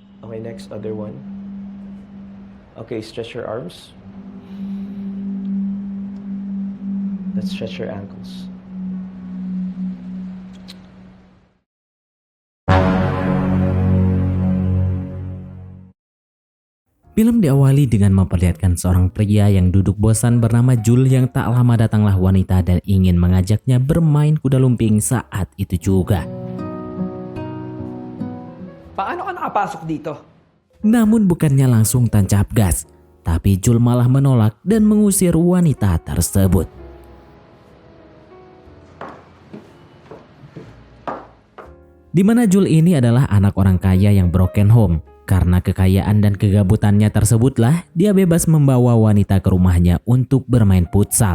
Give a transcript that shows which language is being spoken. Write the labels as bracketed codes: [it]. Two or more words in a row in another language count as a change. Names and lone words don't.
[en] Okay, next, other one. Okay, stretch your arms. Let's stretch your ankles. [id] Film diawali dengan memperlihatkan seorang pria yang duduk bosan bernama Jul yang tak lama datanglah wanita dan ingin mengajaknya bermain kuda lumping saat itu juga. [tl] Paano ka nakapasok dito? [id] Namun bukannya langsung tancap gas, tapi Jul malah menolak dan mengusir wanita tersebut. Di mana Jul ini adalah anak orang kaya yang [en] broken home. [id] Karena kekayaan dan kegabutannya tersebutlah, dia bebas membawa wanita ke rumahnya untuk bermain futsal.